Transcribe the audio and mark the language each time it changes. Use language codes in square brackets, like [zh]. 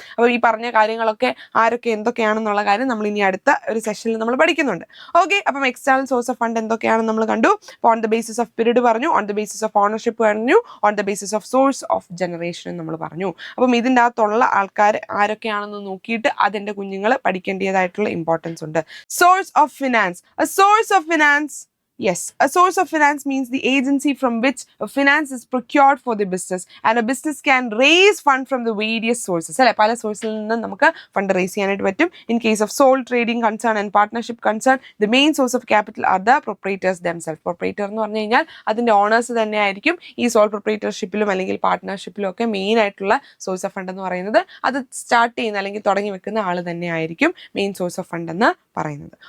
[ml] അപ്പോൾ ഈ പറഞ്ഞ കാര്യങ്ങളൊക്കെ ആരൊക്കെ എന്തൊക്കെയാണെന്നുള്ള കാര്യം നമ്മൾ ഇനി അടുത്ത ഒരു സെഷനിൽ നമ്മൾ പഠിക്കുന്നുണ്ട്. [en] Okay, അപ്പം external source of fund എന്തൊക്കെയാണെന്ന് നമ്മൾ കണ്ടു. On the basis of period പറഞ്ഞു, on the basis of ownership പറഞ്ഞു, on the basis of source of generation നമ്മൾ പറഞ്ഞു. [ml] അപ്പം ഇതിൻ്റെ അകത്തുള്ള ആൾക്കാർ ആരൊക്കെയാണെന്ന് നോക്കിയിട്ട് അതിൻ്റെ കുഞ്ഞുങ്ങൾ പഠിക്കേണ്ടതായിട്ടുള്ള ഇമ്പോർട്ടൻസ് ഉണ്ട്. [en] Source of finance. A source of finance, yes, a source of finance means the agency from which a finance is procured for the business, and a business can raise fund from the various sources. അല്ലെ, പല സോഴ്സിൽ നിന്ന് നമുക്ക് fund raise ചെയ്യാനായിട്ട് പറ്റും. In case of sole trading concern and partnership concern, the main source of capital are the proprietors themself. [ml] Proprietor എന്ന് പറഞ്ഞു കഴിഞ്ഞാൽ അതിന്റെ ഓണേഴ്സ് തന്നെയായിരിക്കും ഈ സോൾ പ്രൊപ്പറേറ്റർഷിപ്പിലും അല്ലെങ്കിൽ പാർട്ട്ണർഷിപ്പിലും ഒക്കെ മെയിൻ ആയിട്ടുള്ള സോഴ്സ് ഓഫ് ഫണ്ട് എന്ന് പറയുന്നത്. അത് സ്റ്റാർട്ട് ചെയ്യുന്ന അല്ലെങ്കിൽ തുടങ്ങി വെക്കുന്ന ആൾ തന്നെയായിരിക്കും മെയിൻ സോഴ്സ് ഓഫ് ഫണ്ട് എന്ന് പറയുന്നത്.